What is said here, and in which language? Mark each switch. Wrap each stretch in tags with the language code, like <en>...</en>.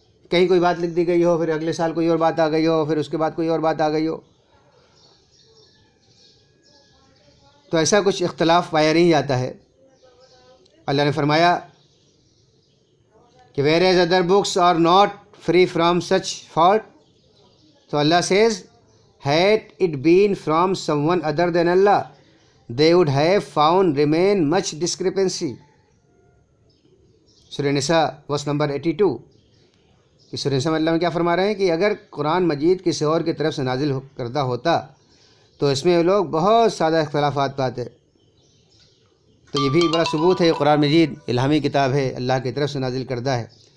<hi>कहीं कोई बात लिख दी गई हो, फिर अगले साल कोई और बात आ गई हो, फिर उसके बाद कोई और बात आ गई हो, तो ऐसा कुछ इख्तलाफ पाया नहीं जाता है। अल्लाह ने फरमाया कि</hi> <en>Whereas other books are not free from such fault? So Allah says, had it been from someone other than Allah, they would have found remain much discrepancy.</en> <hi>सूरह निसा वर्स नंबर 82 कि सूरह निसा में अल्लाह क्या फरमा रहे हैं कि अगर कुरान मजीद किसी और की तरफ से नाजिल करदा होता तो इसमें लोग बहुत ज़्यादा इख्तलाफात पाते। तो ये भी बड़ा सबूत है, कुरान मजीद इल्हामी किताब है, अल्लाह की तरफ से नाजिल करदा है।</hi>